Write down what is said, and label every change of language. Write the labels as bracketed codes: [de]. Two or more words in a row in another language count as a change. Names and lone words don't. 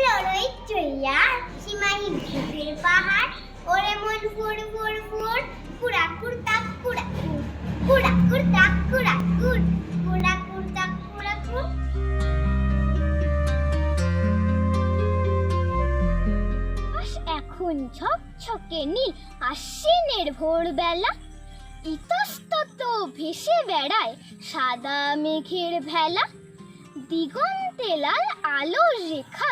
[bn] রই চইয়া সীমাহীন সুখের পাহাড়, ওরে মন ফুর ফুর ফুর, কুড়াকুর তাক কুড়াকুর, কুড়াকুর তাক কুড়াকুর, কুড়াকুর তাক কুড়াকুর। এখন ঝকঝকে নীল আশ্বিনের ভোরবেলা, ইতস্তত ভেসে বেড়ায় সাদা মেঘের ভেলা, দিগন্তে লাল আলোর রেখা